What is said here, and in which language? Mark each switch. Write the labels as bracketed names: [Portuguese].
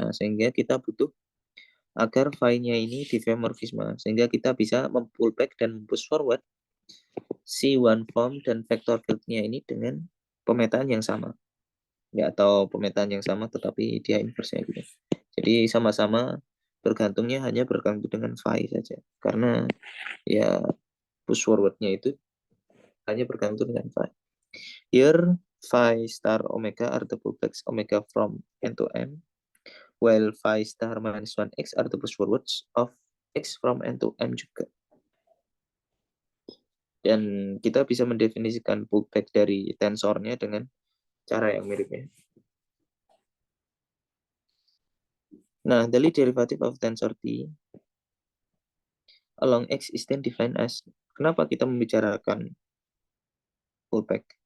[Indonesian] Nah, sehingga kita butuh agar phi-nya ini diffeomorphisme sehingga kita bisa mempullback dan push forward si one form dan vector field-nya ini dengan pemetaan yang sama. Ya, atau pemetaan yang sama tetapi dia inverse gitu. Jadi sama-sama bergantungnya hanya bergantung dengan phi saja. Karena ya push forward-nya itu hanya bergantung dengan phi. [English] Here, phi star omega are the pullbacks omega from n to m, while phi star minus 1x are the push forwards of x from n to m [Indonesian] juga. Dan kita bisa mendefinisikan pullback dari tensornya dengan cara yang miripnya. [English] Nah, the Lie derivative of tensor T along X is then defined as, [Indonesian] kenapa kita membicarakan pullback?